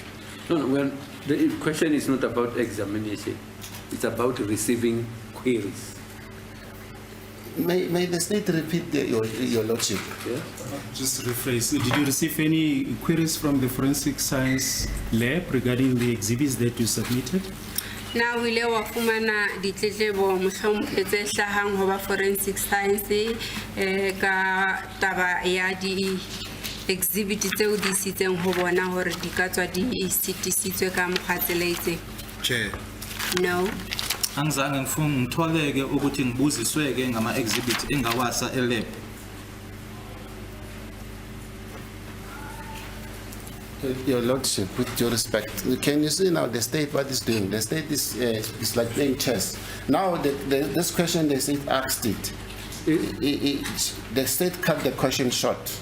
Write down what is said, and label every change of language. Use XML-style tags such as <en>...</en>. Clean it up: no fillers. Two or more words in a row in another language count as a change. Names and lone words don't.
<en>No, well, the question is not about examination. It's about receiving queries. May the state repeat your Lordship? Yeah? Just rephrase. Did you receive any queries from the forensic science lab regarding the exhibits that you submitted?</en> <st>Na o ile wa fumana ditletlebo mohlomong tse hlahang ho ba</st> <en>forensic science</en> <st>ka taba ya di exhibit tseo di sitseng ho bona hore di ka tswa di sitisitswe ka mokgatseleitse?</st> <en>Chair. No.</en> <zu>Angizange ngitholeke ukuthi ngibuzisweke ngama exhibit engawasa elab.</zu> <en>Your Lordship, with due respect, can you see now the state what is doing? The state is like playing chess. Now this question the state asked it. The state cut the question short.</en>